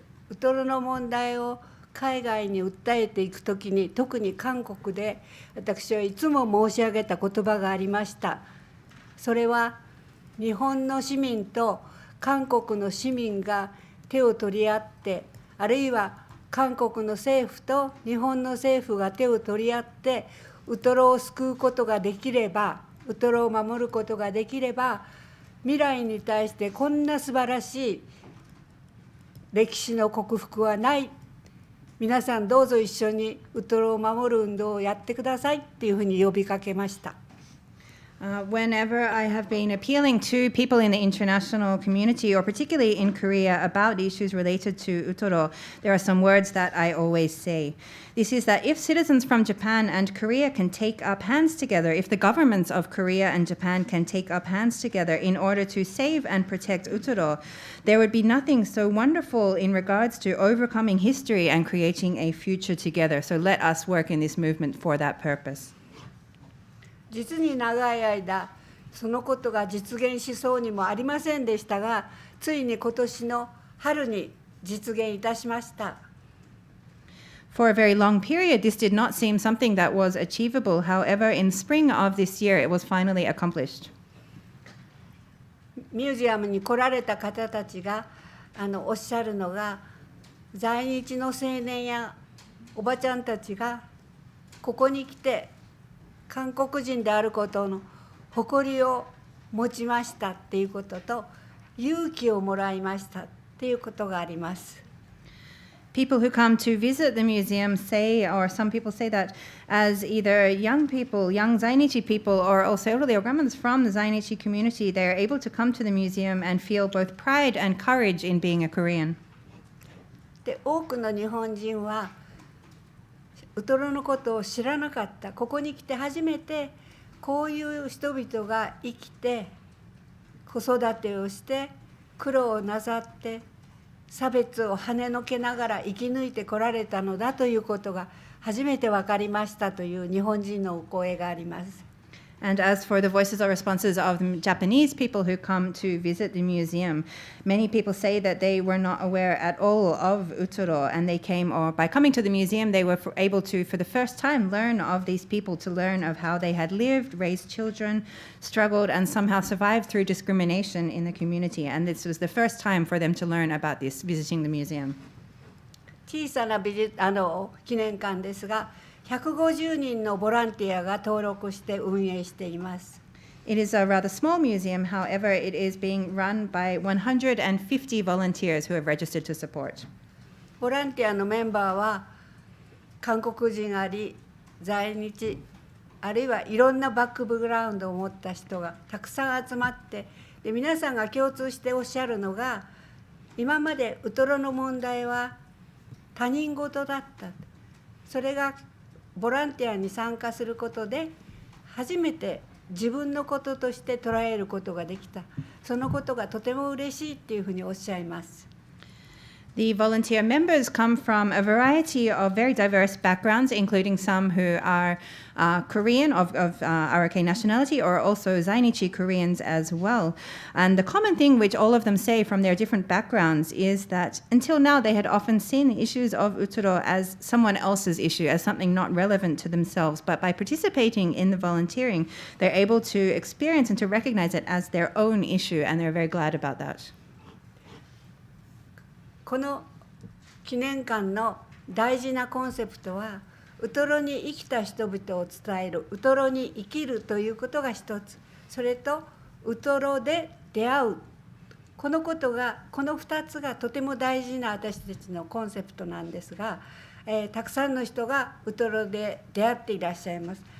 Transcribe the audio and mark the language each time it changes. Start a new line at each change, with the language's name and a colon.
Japanese: ウトロの問題を海外に訴えていくときに、特に韓国で私はいつも申し上げた言葉がありました。それは日本の市民と韓国の市民が手を取り合って、あるいは韓国の政府と日本の政府が手を取り合ってウトロを救うことができれば、ウトロを守ることができれば、未来に対してこんな素晴らしい歴史の克服はない。皆さんどうぞ一緒にウトロを守る運動をやってくださいっていうふうに呼びかけました。
English: Whenever I have been appealing to people in the international community, or particularly in Korea, about issues related to Utoro, there are some words that I always say. This is that if citizens from Japan and Korea can take up hands together, if the governments of Korea and Japan can take up hands together in order to save and protect Utoro, there would be nothing so wonderful in regards to overcoming history and creating a future together. So let us work in this movement for that purpose.
Japanese: 実に長い間そのことが実現しそうにもありませんでしたが、ついに今年の春に実現いたしました。
English: For a very long period, this did not seem something that was achievable. However, in spring of this year, it was finally accomplished.
Japanese: ミュージアムに来られた方たちがおっしゃるのが、在日の青年やおばちゃんたちがここに来て韓国人であることの誇りを持ちましたっていうことと、勇気をもらいましたっていうことがあります。
English: People who come to visit the museum say, or some people say that as either young people, young Zainichi people, or also elderly or grandmothers from the Zainichi community, they are able to come to the museum and feel both pride and courage in being a Korean.
Japanese: で、多くの日本人はウトロのことを知らなかった。ここに来て初めてこういう人々が生きて子育てをして苦労をなさって差別を跳ねのけながら生き抜いてこられたのだということが初めて分かりましたという日本人のお声があります。
English: And as for the voices or responses of the Japanese people who come to visit the museum, many people say that they were not aware at all of Utoro, and they came, or by coming to the museum, they were able to, for the first time, learn of these people, to learn of how they had lived, raised children, struggled, and somehow survived through discrimination in the community. And this was the first time for them to learn about this, visiting the museum.
Japanese: 小さな記念館ですが、150人のボランティアが登録して運営しています。
English: It is a rather small museum, however, it is being run by 150 volunteers who have registered to support.
Japanese: ボランティアのメンバーは韓国人あり、在日、あるいはいろんなバックグラウンドを持った人がたくさん集まって、で皆さんが共通しておっしゃるのが、今までウトロの問題は他人事だった。それがボランティアに参加することで初めて自分のこととして捉えることができた。そのことがとても嬉しいっていうふうにおっしゃいます。
English: The volunteer members come from a variety of very diverse backgrounds, including some who are Korean of RK nationality, or also Zainichi Koreans as well. And the common thing which all of them say from their different backgrounds is that until now they had often seen the issues of Utoro as someone else's issue, as something not relevant to themselves. But by participating in the volunteering, they're able to experience and to recognize it as their own issue, and they're very glad about that.
Japanese: この記念館の大事なコンセプトは、ウトロに生きた人々を伝える、ウトロに生きるということが一つ、それとウトロで出会う、このことが、この2つがとても大事な私たちのコンセプトなんですが、たくさんの人がウトロで出会っていらっしゃいます。